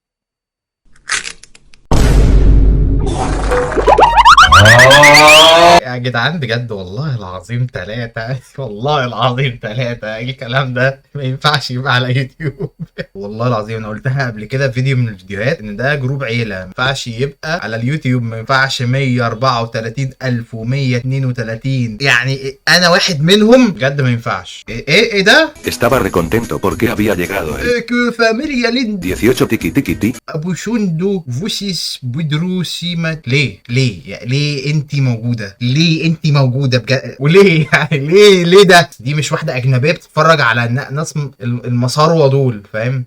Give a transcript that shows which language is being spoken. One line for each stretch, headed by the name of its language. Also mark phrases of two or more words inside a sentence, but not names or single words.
Arabic: يا جدعان بجد والله العظيم 3 والله العظيم 3 الكلام ده ما ينفعش يبقى على يوتيوب. والله العظيم انا قلتها قبل كده في فيديو من الفيديوهات ان ده جروب عيله، ما ينفعش يبقى على اليوتيوب، ما ينفعش 134,132 يعني انا واحد منهم بجد، ما ينفعش. ايه ده؟
Spanish: Estaba recontento porque había llegado el فاميليا ليند 18 tiki tiki ti. ابو شندو فوسيس بودروسيما.
Arabic: ليه انت موجوده؟ ليه انت موجوده بجد؟ وليه يعني ليه ده؟ دي مش واحده اجنبيه بتتفرج على ناس المصاروه دول، فاهم؟